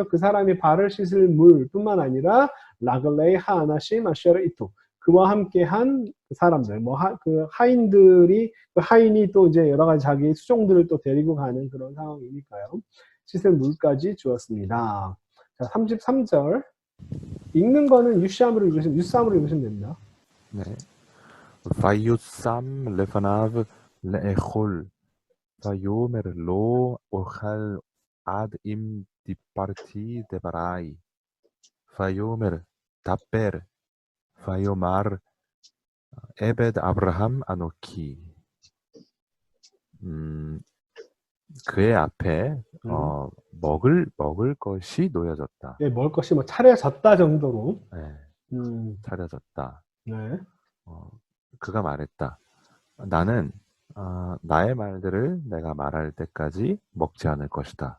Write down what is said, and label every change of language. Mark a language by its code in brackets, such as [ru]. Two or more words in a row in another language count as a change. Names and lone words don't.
[ko] 그 사람이 발을 씻을 물뿐만 아니라 [he] רגלי האנשים אשר איתו [ko] 그와 함께한 사람들 그 하인들이 그 하인이 또 이제 여러 가지 자기 수종들을 또 데리고 가는 그런 상황이니까요. 씻을 물까지 주었습니다. 자, 33절 읽는 거는 유쌈으로 읽으시면 됩니다. 네. [he] ויושם לפניו לאכול, ויאמר לו אוכל עד אם דיברתי דברי, ויאמר דבר, ויאמר עבד אברהם אנוכי. [ko] 그의 앞에 먹을 것이 놓여졌다. 네, 먹을 것이 뭐 차려졌다 정도로. 네, 차려졌다. 네. 그가 말했다. 나는 나의 말들을 내가 말할 때까지 먹지 않을 것이다.